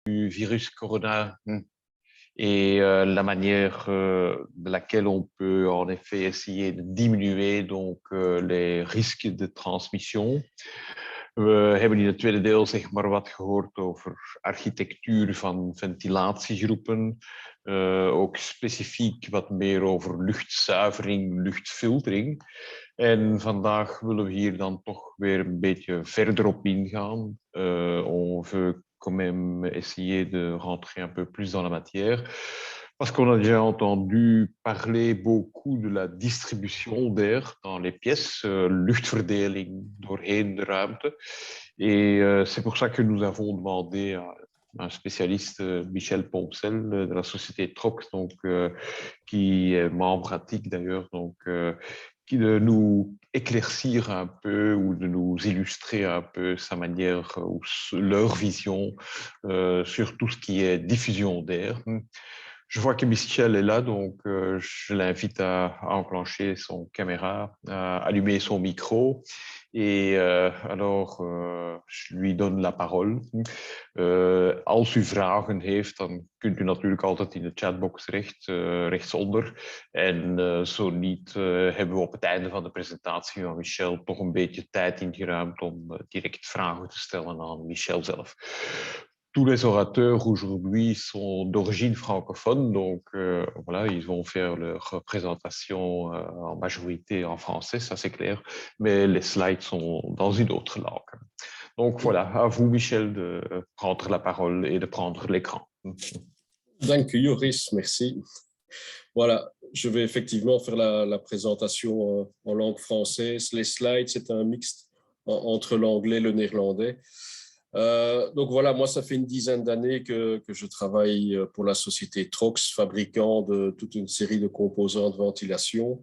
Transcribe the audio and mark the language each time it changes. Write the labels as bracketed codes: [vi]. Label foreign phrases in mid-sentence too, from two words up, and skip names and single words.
[fr] du virus corona et la manière de laquelle on peut en effet essayer de diminuer donc, les risques de transmission. [nl] We hebben in het tweede deel zeg maar wat gehoord over architectuur van ventilatiegroepen. Ook specifiek wat meer over luchtzuivering, luchtfiltering. En vandaag willen we hier dan toch weer een beetje verder op ingaan. [fr] On veut quand même essayer de rentrer un peu plus dans la matière. Parce qu'on a déjà entendu parler beaucoup de la distribution d'air dans les pièces, [nl] luchtverdeling doorheen de ruimte. [fr] Et c'est pour ça que nous avons demandé à un spécialiste, Michel Poncel, de la société Trox, donc, qui est membre à TIC d'ailleurs, donc, qui de nous éclaircir un peu ou de nous illustrer un peu sa manière ou leur vision sur tout ce qui est diffusion d'air. Je vois que Michel est là, donc je l'invite à enclencher son caméra, à allumer son micro. Et alors, je lui donne la parole. [nl] Als u vragen heeft, dan kunt u natuurlijk altijd in de chatbox rechtsonder. En zo niet, hebben we op het einde van de presentatie van Michel toch een beetje tijd ingeruimd om direct vragen te stellen aan Michel zelf. [fr] Tous les orateurs aujourd'hui sont d'origine francophone, donc voilà, ils vont faire leur présentation en majorité en français, ça c'est clair, mais les slides sont dans une autre langue. Donc voilà, à vous Michel de prendre la parole et de prendre l'écran. [nl] Dank u Joris, [fr] merci. Voilà, je vais effectivement faire la présentation en langue française. Les slides, c'est un mixte entre l'anglais et le néerlandais. Donc voilà, moi ça fait une dizaine d'années que je travaille pour la société Trox, fabricant de toute une série de composants de ventilation.